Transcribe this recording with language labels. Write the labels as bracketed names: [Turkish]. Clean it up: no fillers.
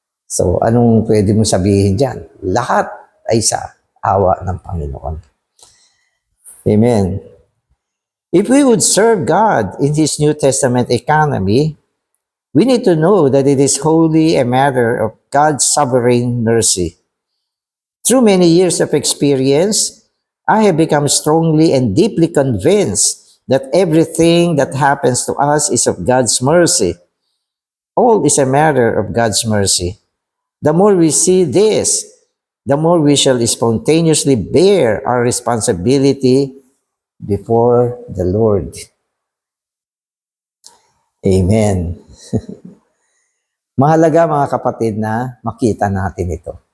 [Filipino] So, anong pwede mo sabihin dyan? Lahat ay sa awa ng Panginoon. Amen. [English] If we would serve God in His New Testament economy, we need to know that it is wholly a matter of God's sovereign mercy. Through many years of experience, I have become strongly and deeply convinced that everything that happens to us is of God's mercy. All is a matter of God's mercy. The more we see this, the more we shall spontaneously bear our responsibility before the Lord. Amen. [Filipino] Mahalaga mga kapatid na makita natin ito.